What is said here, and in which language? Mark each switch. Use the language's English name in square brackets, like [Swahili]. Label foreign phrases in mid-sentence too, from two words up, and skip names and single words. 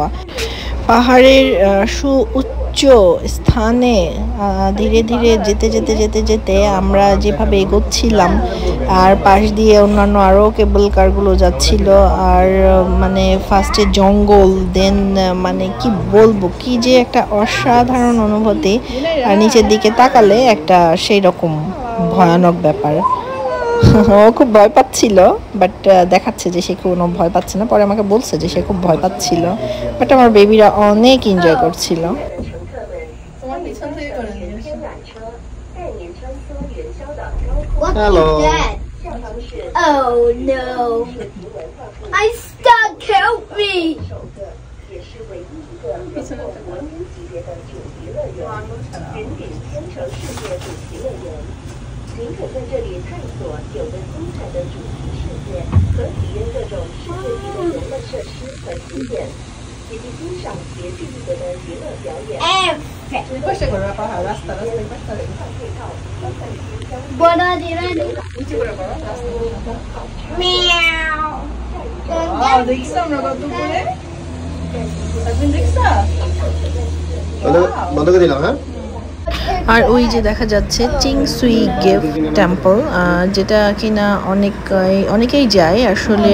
[Bangla] পাহাড়ের সুউচ্চ স্থানে ধীরে ধীরে যেতে যেতে যেতে যেতে আমরা যেভাবে এগোচ্ছিলাম, আর পাশ দিয়ে অন্যান্য আরও কেবল কারগুলো যাচ্ছিল, আর মানে ফার্স্টে জঙ্গল, দেন মানে কি বলবো, কি যে একটা অসাধারণ অনুভূতি। আর নিচের দিকে তাকালে একটা সেই রকম ভয়ানক ব্যাপার। ও খুব ভয় পাচ্ছিল, বাট দেখাচ্ছে যে সে কোনো ভয় পাচ্ছে না। পরে আমাকে বলছে যে সে খুব ভয় পাচ্ছিল, বাট আমার বেবিরা অনেক এনজয় করছিল। [English] Hello. Oh no. I'm stuck. Help me. [Chinese] 您可在这里探索有着精彩的主题世界和体验各种世界级的游乐设施和景点，以及欣赏别具一格的娱乐表演。 Buona di Meow. [Bangla] দেখছো আমরা কত করে? সাবিন দেখছো? বন্ধ করে দিলাম, হ্যাঁ। আর ওই যে দেখা যাচ্ছে চিংসুই গেভ টেম্পল, যেটা কিনা অনেকেই যায় আসলে।